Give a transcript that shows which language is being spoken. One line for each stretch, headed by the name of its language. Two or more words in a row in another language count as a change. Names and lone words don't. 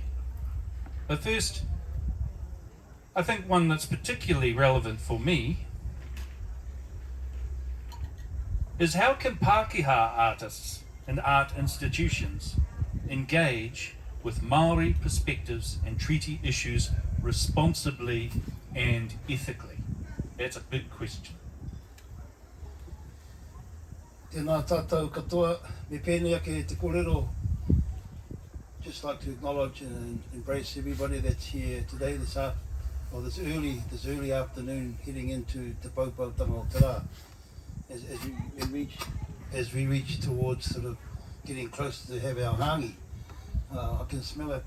English: But first, I think one that's particularly relevant for me is how can Pākehā artists and art institutions engage with Māori perspectives and treaty issues responsibly and ethically? That's a big question.
Māori: Tēnā tātou katoa, me pēnei ake te kōrero.
English: Just like to acknowledge and embrace everybody that's here today, this early afternoon, heading into
Māori: Te Paupautanga o Te Rā.
English: As we reach towards sort of getting close to have our hangi, I can smell it.